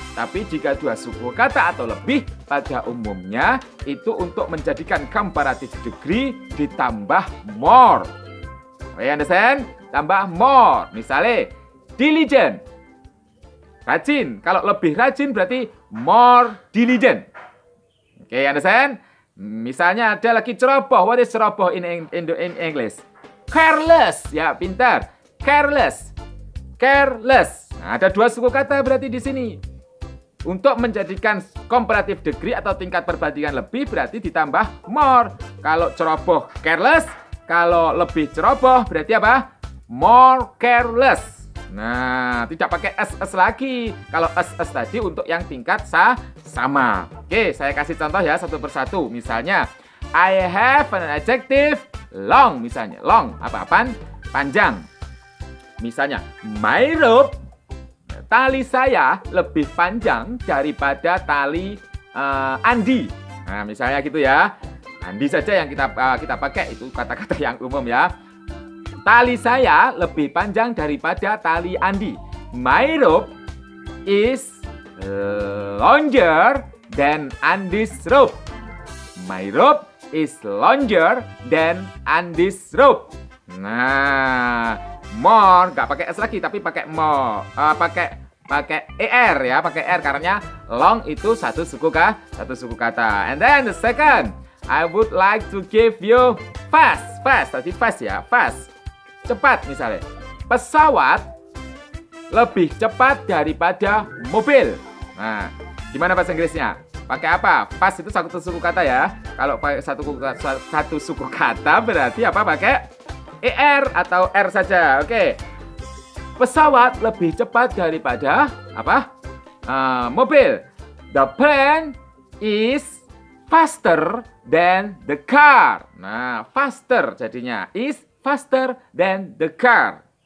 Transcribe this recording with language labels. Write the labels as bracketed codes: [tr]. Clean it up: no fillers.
[id] Tapi jika dua suku kata atau lebih pada umumnya itu untuk menjadikan comparative degree ditambah more. [en] You understand? Tambah more. Misalnya diligent, rajin. [id] Kalau lebih rajin berarti [en] more diligent. [id] Oke, understand? Misalnya ada lagi ceroboh. [en] What is ceroboh in English? Careless. [id] Ya, pintar. [en] Careless. Careless. [id] Nah, ada dua suku kata berarti di sini. Untuk menjadikan comparative degree atau tingkat perbandingan lebih berarti ditambah more. Kalau ceroboh careless, kalau lebih ceroboh berarti apa? [en] More careless. [id] Nah, tidak pakai SS lagi. Kalau SS tadi untuk yang tingkat sama. Oke, saya kasih contoh ya satu persatu. [en] Misalnya, I have an adjective long. [id] Misalnya, long apa-apaan? Panjang. Misalnya, [en] my rope, [id] tali saya lebih panjang daripada tali Andi. Nah, misalnya gitu ya. Andi saja yang kita pakai, itu kata-kata yang umum ya. Tali saya lebih panjang daripada tali Andi. [en] My rope is longer than Andy's rope. My rope is longer than Andy's rope. [id] Nah, more nggak pakai S lagi tapi pakai more, pakai ER ya, pakai R karena long itu satu suku kata. [en] And then the second, I would like to give you fast. [id] Tadi fast ya, fast. Cepat misalnya. Pesawat lebih cepat daripada mobil. Nah, gimana bahasa Inggrisnya? Pakai apa? Fast itu satu suku kata ya. Kalau pakai satu suku kata berarti apa? Pakai ER atau R saja. Oke. Pesawat lebih cepat daripada apa? Mobil. [en] The plane is faster than the car. Nah, faster jadinya is faster than the car.